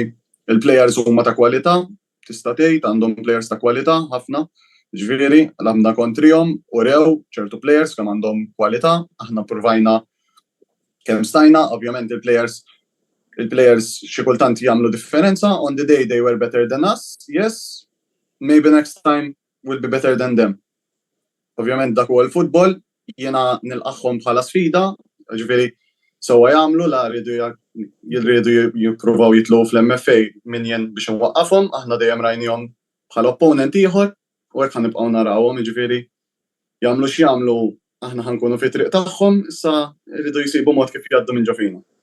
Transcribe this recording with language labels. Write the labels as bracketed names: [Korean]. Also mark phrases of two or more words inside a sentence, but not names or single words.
[Maltese] il-plejers huma ta' kwalità, tista' tgħid għandhom plejers ta' kwalità ħafna, ġifieri labna kontrihom u rew ċertu plejers kemm għandhom kwalità, aħna provajna kemm stajna, ovvjament il-plejers xi kultant jagħmlu differenza, [English] on the day they were better than us, yes, maybe next time will be better than them. [Maltese] Ovvjament dak huwa l-futbol, jiena nilqaħħom bħala sfida, ġifieri sewwa jagħmlu la jridu jippruvaw jitlu fl-MFA min jien biex inwaqqafhom, aħna dejjem rajnihom bħala opponent ieħor u hekk ħanibqgħu narawhom, jiġifieri jagħmlu x'jagħmlu aħna ħankunu fi triq tagħhom, issa jridu jsibu mod kif jgħaddu minn ġofina.